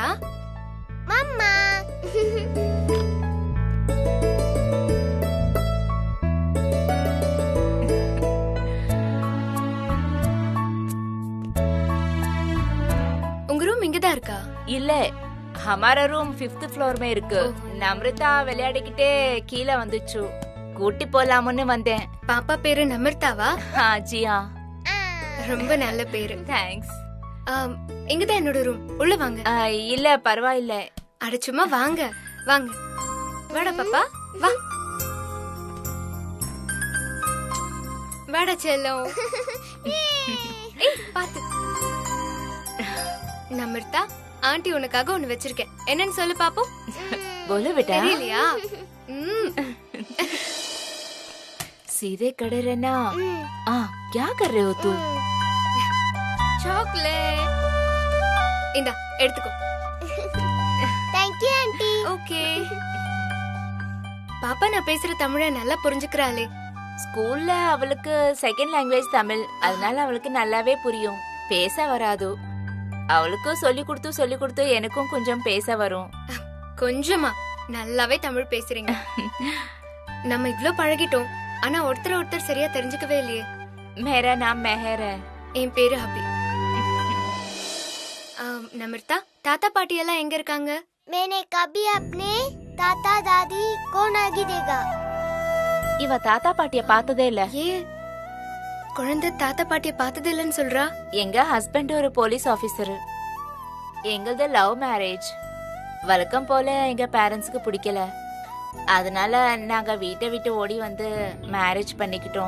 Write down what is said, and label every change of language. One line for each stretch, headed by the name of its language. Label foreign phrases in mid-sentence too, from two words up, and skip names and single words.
Tamil: மம்மா. உங்க ரூம் இங்கதான் இருக்கா? இல்ல,
Hindi: हमारा रूम 5th फ्लोर में இருக்கு.
Tamil: நம்ரிதா விளையாடிக்கிட்டே கீழே வந்துச்சு, கூட்டி போலாம்னு வந்தேன். பாப்பா பேரு நமிர்தாவா? ஜியா. ரொம்ப நல்ல பேரு. தேங்க்ஸ். இங்கதான் என்னோட ரூம், உள்ள வாங்க. இல்ல பரவாயில்ல. அட சும்மா வாங்க வாங்க. வாடா பாப்பா, வா. வாடா செல்லம். ஏய் பாத்து. நமிர்தா, ஆண்டி உனக்காக ஒன்னு வச்சிருக்கேன், என்னன்னு சொல்லு பாப்போம்.
Hindi: बोलो बेटा.
Tamil: தெரியலையா?
Hindi: सीधे खड़े रहना. क्या कर रहे हो तू?
Tamil: சாக்லேட். இந்தா எடுத்துக்கோ.
English: Thank you aunty.
Tamil: ஓகே. பாப்பா நான் பேசுற தமிழை நல்லா புரிஞ்சுக்கறாளே. ஸ்கூல்ல அவளுக்கு
English: second language
Tamil: தமிழ், அதனால அவளுக்கு நல்லாவே புரியும். பேச வராது. அவளுக்கு சொல்லி கொடுத்து எனக்கும் கொஞ்சம் பேச வரும். கொஞ்சமா? நல்லாவே தமிழ் பேசுறீங்க. நம்ம இவ்ளோ பழகிட்டோம், ஆனா ஒருத்தர் சரியா தெரிஞ்சுக்கவே இல்லையே.
Hindi: मेरा नाम मेहर है.
Tamil: என் பேரு ஹபி. நமிர்தா, தாத்தா பாட்டி எல்லாம் எங்க இருக்காங்க?
Hindi: मैंने कभी अपने ताता दादी को नहीं देखा.
Tamil: இவ தாத்தா பாட்டிய பார்த்ததே இல்ல. ஏன் குழந்தை தாத்தா பாட்டிய பார்த்தது இல்லன்னு சொல்றா? எங்க ஹஸ்பண்ட் ஒரு
English: police officer.
Tamil: எங்களது
English: love marriage.
Tamil: வழக்கம் போல எங்க பேரண்ட்ஸ்க்கு பிடிக்கல, அதனால நாங்க வீட்டை விட்டு ஓடி வந்து மேரேஜ் பண்ணிக்கிட்டோம்.